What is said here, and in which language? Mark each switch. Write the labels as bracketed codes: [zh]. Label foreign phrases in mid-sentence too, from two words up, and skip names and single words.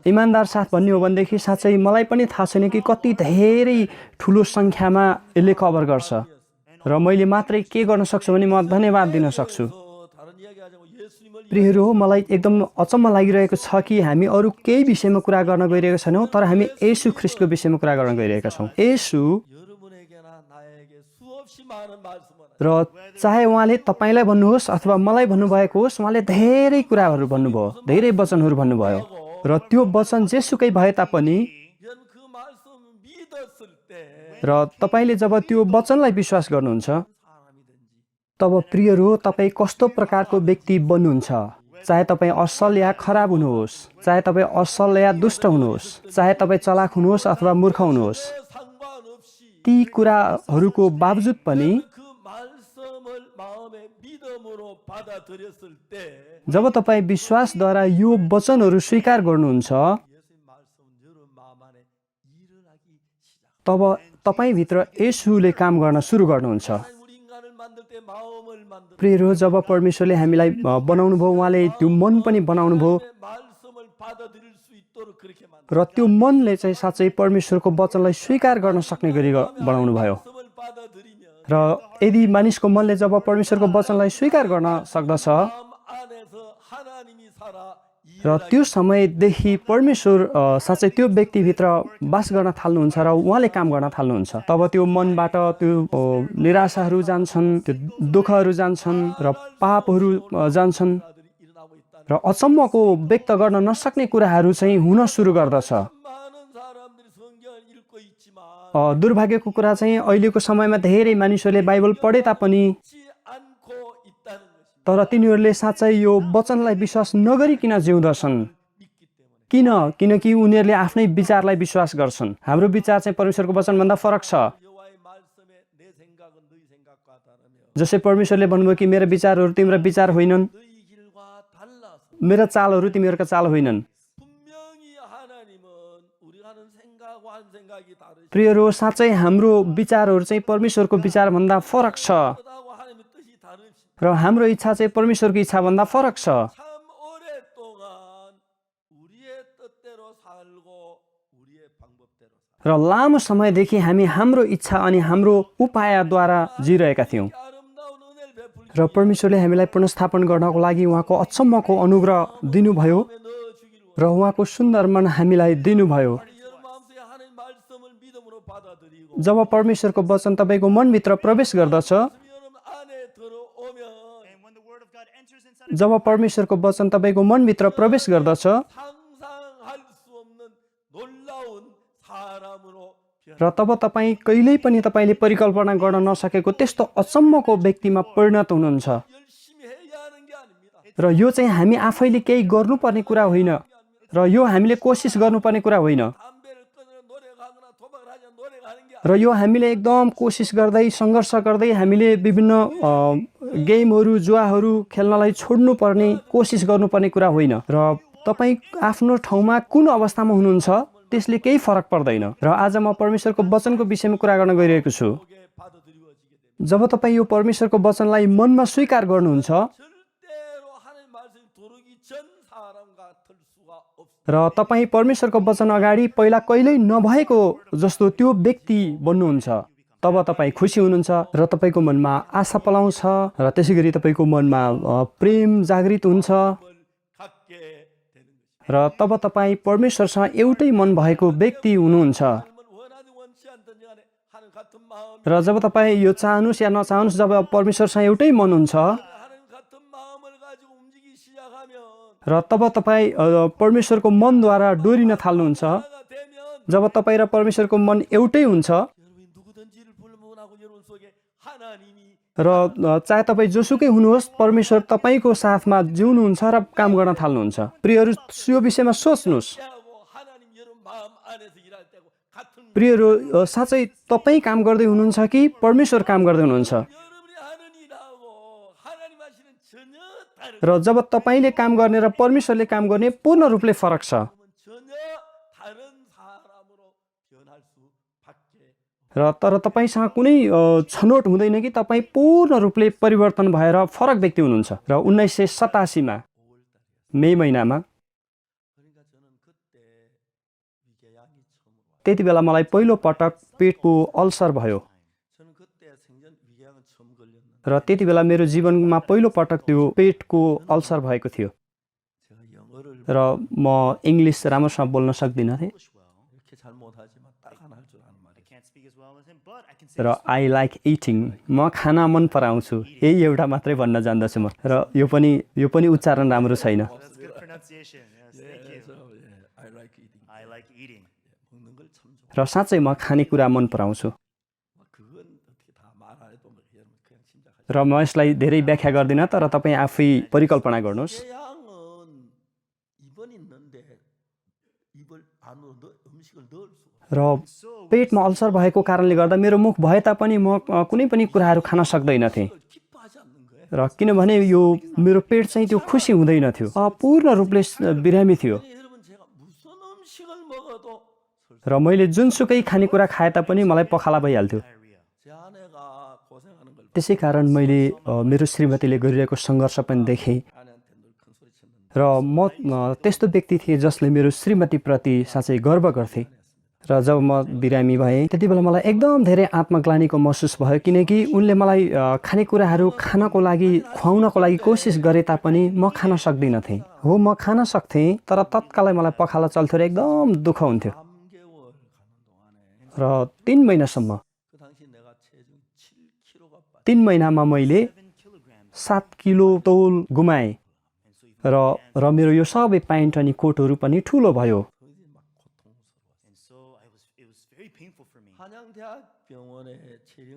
[ne] इमान्दार साथ भन्ने हो भनेदेखि साँच्चै मलाई पनि थाहा छैन कि कति धेरै ठुलो सङ्ख्यामा यसले कभर गर्छ। र मैले मात्रै के गर्न सक्छु भने म धन्यवाद दिन सक्छु। [ko] 다른 이야기 하자고 예수님을 [ne] प्रियहरू हो, मलाई एकदम अचम्म लागिरहेको छ कि हामी अरू केही विषयमा कुरा गर्न गइरहेका छैनौँ, तर हामी येशू ख्रीष्टको विषयमा कुरा गर्न गइरहेका छौँ। येशू [ko] 여러분에게나 나에게 수없이 많은 말씀을 [ne] र चाहे उहाँले तपाईँलाई भन्नुहोस् अथवा मलाई भन्नुभएको होस्, उहाँले धेरै कुराहरू भन्नुभयो, धेरै वचनहरू भन्नुभयो। र त्यो वचन जेसुकै भए तापनि [ko] 여러분 그 말씀 믿었을 때 [ne] र तपाईँले जब त्यो वचनलाई विश्वास गर्नुहुन्छ, [ko] 사람이든지 [ne] तब प्रियहरू हो, तपाईँ कस्तो प्रकारको व्यक्ति बन्नुहुन्छ। चाहे तपाईँ असल या खराब हुनुहोस्, चाहे तपाईँ असल या दुष्ट हुनुहोस्, चाहे तपाईँ चलाक हुनुहोस् अथवा मूर्ख हुनुहोस्, [ko] 상관없이 [ne] ती कुराहरूको बावजुद पनि [ko] 그 말씀을 마음에 믿음으로 받아들였을 때 [ne] जब तपाईँ विश्वासद्वारा यो वचनहरू स्वीकार गर्नुहुन्छ, [ko] 예수님 말씀은 여러분 마음 안에 일어나기 시작. [ne] तब तपाईँभित्र येशूले काम गर्न सुरु गर्नुहुन्छ। [ko] 하나님 우리 인간을 만들 때 마음을 만들 [ne] प्रियहरू, जब परमेश्वरले हामीलाई बनाउनु भयो, उहाँले त्यो मन पनि बनाउनु भयो [ko] 말씀을 받아들일 수 있도록 그렇게 만들. [ne] र त्यो मनले चाहिँ साँच्चै परमेश्वरको वचनलाई स्वीकार गर्न सक्ने गरी बनाउनु भयो। [ko] 말씀을 받아들이면 [ne] र यदि मानिसको मनले जब परमेश्वरको वचनलाई स्वीकार गर्न सक्दछ, [ko] 마음 안에서 하나님이 살아 [ne] र त्यो समयदेखि परमेश्वर साँच्चै त्यो व्यक्तिभित्र बास गर्न थाल्नुहुन्छ र उहाँले काम गर्न थाल्नुहुन्छ। तब त्यो मनबाट त्यो निराशाहरू जान्छन्, त्यो दुःखहरू जान्छन् र पापहरू जान्छन् [ko] 일들이 일어나고 있다는 [ne] र अचम्मको व्यक्त गर्न नसक्ने कुराहरू चाहिँ हुन सुरु गर्दछ। [ko] 많은 사람들이 성경을 읽고 있지만 [ne] दुर्भाग्यको कुरा चाहिँ अहिलेको समयमा धेरै मानिसहरूले बाइबल पढे तापनि [ko] 믿지 않고 있다는 것입니다. [ne] तर तिनीहरूले साँच्चै यो वचनलाई विश्वास नगरिकन जिउँदछन्। [ko] 믿기 때문에 [ne] किन? किनकि उनीहरूले आफ्नै विचारलाई विश्वास गर्छन्। हाम्रो विचार चाहिँ परमेश्वरको वचनभन्दा फरक छ। [ko] 여호와의 말씀에 내 생각은 너희 생각과 다르며 [ne] जसै परमेश्वरले भन्नुभयो कि मेरो विचारहरू तिम्रो विचार होइनन्, [ko] 너희 길과 달라서 [ne] मेरा चालहरू तिमीहरूका चाल होइनन्। [ko] 분명히 하나님은 우리가 하는 생각과 한 생각이 다르시 [ne] प्रियहरू, साँच्चै हाम्रो विचारहरू चाहिँ परमेश्वरको विचारभन्दा फरक छ [ko] 하고 하나님의 뜻이 다르시 [ne] र हाम्रो इच्छा चाहिँ परमेश्वरको इच्छाभन्दा फरक छ। [ko] 참 오랫동안 우리의 뜻대로 살고 우리의 방법대로 살고 [ne] र लामो समयदेखि हामी हाम्रो इच्छा अनि हाम्रो उपायद्वारा जिरहेका थियौँ। [ko] 아름다운 은혜를 베풀기 [ne] र परमेश्वरले हामीलाई पुनर्स्थापन गर्नको लागि उहाँको अचम्मको अनुग्रह दिनुभयो [ko] 위해 넣어주기를 [ne] र उहाँको सुन्दर मन हामीलाई दिनुभयो। [ko] 여러분 마음속에 하나님 말씀을 믿음으로 받아들이고 [ne] जब परमेश्वरको वचन तपाईँको मनभित्र प्रवेश गर्दछ, [ko] 여러분 안에 들어오면 [ne] जब परमेश्वरको वचन तपाईँको मनभित्र प्रवेश गर्दछ [ko] 상상할 수 없는 놀라운 사람으로 [ne] र तब तपाईँ कहिल्यै पनि तपाईँले परिकल्पना गर्न नसकेको त्यस्तो अचम्मको व्यक्तिमा परिणत हुनुहुन्छ। [ko] 열심히 해야 하는 게 아닙니다. [ne] र यो चाहिँ हामी आफैले केही गर्नुपर्ने कुरा होइन र यो हामीले कोसिस गर्नुपर्ने कुरा होइन [ko] 담배를 끊으려 노력하거나 도박을 하자 노력하는 게 [ne] र यो हामीले एकदम कोसिस गर्दै सङ्घर्ष गर्दै हामीले विभिन्न गेमहरू जुवाहरू खेल्नलाई छोड्नुपर्ने कोसिस गर्नुपर्ने कुरा होइन। र तपाईँ आफ्नो ठाउँमा कुन अवस्थामा हुनुहुन्छ त्यसले केही फरक पर्दैन। र आज म परमेश्वरको वचनको विषयमा कुरा गर्न गइरहेको छु। [ko] 속에 받아들여지게 됩니다. [ne] जब तपाईँ यो परमेश्वरको वचनलाई मनमा स्वीकार गर्नुहुन्छ [ko] 절대로 하나님 말씀이 들어오기 전 사람 같을 수가 없습니다. [ne] र तपाईँ परमेश्वरको वचन अगाडि पहिला कहिल्यै नभएको जस्तो त्यो व्यक्ति बन्नुहुन्छ, तब तपाईँ खुसी हुनुहुन्छ र तपाईँको मनमा आशा पलाउँछ र त्यसै गरी तपाईँको मनमा प्रेम जागृत हुन्छ [ko] 갖게 되는 것입니다. [ne] र तब तपाईँ परमेश्वरसँग एउटै मन भएको व्यक्ति हुनुहुन्छ। [ko] 하나님을 원하든 원치 않든 간에 하는 같은 마음 [ne] र जब तपाईँ यो चाहनुहोस् या नचाहनुहोस्, जब परमेश्वरसँग एउटै मन हुन्छ [ko] 하나님 같은 마음을 가지고 움직이기 시작하면 [ne] र तब तपाईँ परमेश्वरको मनद्वारा डोरिन थाल्नुहुन्छ। [ko] 하나가 되면 [ne] जब तपाईँ र परमेश्वरको मन एउटै हुन्छ [ko] 여러분이 누구든지를 불문하고 여러분 속에 하나님이 [ne] र चाहे तपाईँ जोसुकै हुनुहोस्, परमेश्वर तपाईँको साथमा जिउनुहुन्छ र काम गर्न थाल्नुहुन्छ। प्रियहरू, यो विषयमा सोच्नुहोस्। [ko] 하고 하나님 여러분 마음 안에서 일할 때고 같은 [ne] प्रियहरू, साँच्चै तपाईँ काम गर्दै हुनुहुन्छ कि परमेश्वर काम गर्दै हुनुहुन्छ? [ko] 여러분이 하는 일하고 하나님 하시는 전혀 다른 [ne] र जब तपाईँले काम गर्ने र परमेश्वरले काम गर्ने पूर्ण रूपले फरक छ [ko] 전혀 다른 사람으로 변할 수밖에 [ne] र तर तपाईँसँग कुनै छनौट हुँदैन कि तपाईँ पूर्ण रूपले परिवर्तन भएर फरक व्यक्ति हुनुहुन्छ। र 1987मा [ko] 5월달이었어요. [ne] मे महिनामा [ko] 그러니까 저는 그때 위궤양이 처음으로 왔어요. [ne] त्यति बेला मलाई पहिलो पटक पेटको अल्सर भयो [ko] 저는 그때 생전 위궤양은 처음 걸렸는데 [ne] र त्यति बेला मेरो जीवनमा पहिलो पटक त्यो पेटको अल्सर भएको थियो [ko] 제가 영어를 [ne] र म इङ्ग्लिस राम्रोसँग बोल्न सक्दिनँ थिएँ [ko] 이렇게 잘 못하지만 딱 하나 할 줄 아는 말이에요. [en] I can't speak as well as him, but I can say [ne] र [en] I like eating [ne] म खाना मन पराउँछु यही एउटा मात्रै भन्न जान्दछु म र यो पनि उच्चारण राम्रो छैन [en] that's good pronunciation. Yes, thank you. [ko] 그래서 [en] I like eating. I like eating. [ko] 먹는 걸 참 좋아. [ne] र साँच्चै म खानेकुरा मन पराउँछु [ko] 그건 어떻게 다 말 안 해도 뭐 여러분 그냥 짐작하죠. [ne] र म यसलाई धेरै व्याख्या गर्दिनँ तर तपाईँ आफै परिकल्पना गर्नुहोस् [ko] 위궤양은 입은 있는데 입을 안으로 음식을 넣을 수가 [ne] र पेटमा अल्सर भएको कारणले गर्दा मेरो मुख भए तापनि म कुनै पनि कुराहरू खान सक्दैनथेँ [ko] 없어요. 기뻐하지 않는 거예요. [ne] र किनभने यो मेरो पेट चाहिँ त्यो खुसी हुँदैन थियो पूर्ण रूपले बिरामी थियो [ko] 아니, 여러분 제가 무슨 음식을 먹어도 [ne] र मैले जुनसुकै खानेकुरा खाए तापनि मलाई पखाला भइहाल्थ्यो [en] Diarrhea. [ko] 제 आ내가 고생하는 걸 [ne] त्यसै कारण मैले मेरो श्रीमतीले गरिरहेको सङ्घर्ष पनि देखेँ [ko] 아내한테 늘 큰 소리 쳤는데 [ne] र म त्यस्तो व्यक्ति थिएँ जसले मेरो श्रीमतीप्रति साँच्चै गर्व गर्थे र जब म बिरामी भएँ त्यति बेला मलाई एकदम धेरै आत्मग्लानीको महसुस भयो किनकि उनले मलाई खानेकुराहरू खानको लागि खुवाउनको लागि कोसिस गरे तापनि म खान सक्दिनथेँ हो म खान सक्थेँ तर तत्कालै मलाई पखाला चल्थ्यो र एकदम दुःख हुन्थ्यो [ko] 3개월 가는 동안에 [ne] र 3 महिनासम्म [ko] 그 당시 내가 체중 7kg가 빠져 [ne] 3 महिनामा मैले [en] 7 kilograms. [ne] 7 किलो तौल गुमाएँ [en] And so you [ne] र मेरो यो सबै प्यान्ट अनि कोटहरू पनि ठुलो भयो [ko] 거의 막 고통스러웠어요. [en] and so it was very painful for me. [ko] 한양대학병원에 체령